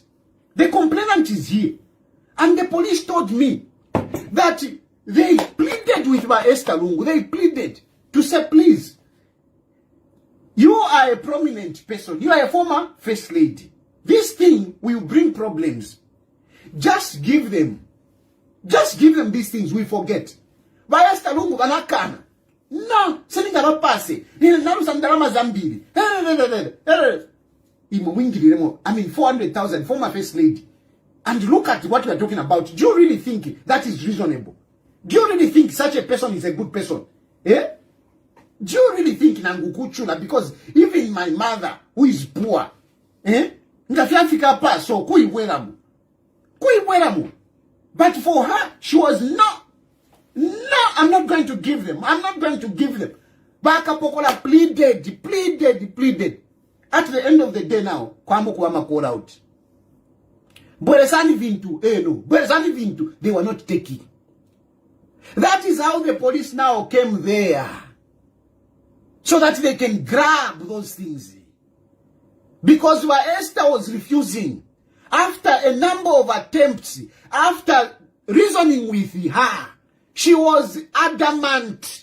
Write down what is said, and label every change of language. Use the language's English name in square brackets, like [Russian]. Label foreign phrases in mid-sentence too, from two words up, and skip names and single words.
[English] The complainant is here. And the police told me that they pleaded with Esther Lungu. They pleaded to say, please, you are a prominent person. You are a former first lady. This thing will bring problems. Just give them these things, we forget. By Esther Lungu, banakana. No, sending a passe. I mean, 400,000, former first lady. And look at what we are talking about. Do you really think that is reasonable? Do you really think such a person is a good person? Eh? Do you really think Nangukuchula? Because even my mother, who is poor, eh? So but for her, she was not. No, I'm not going to give them. I'm not going to give them. [Bemba] Baka Pokola [English] pleaded. At the end of the day now, Kwamo Kwama called out. [Nyanja] Boresani Vintu, no. Boresani Vintu, [English] they were not taking. That is how the police now came there. So that they can grab those things. Because Esther was refusing. After a number of attempts, after reasoning with her, she was adamant.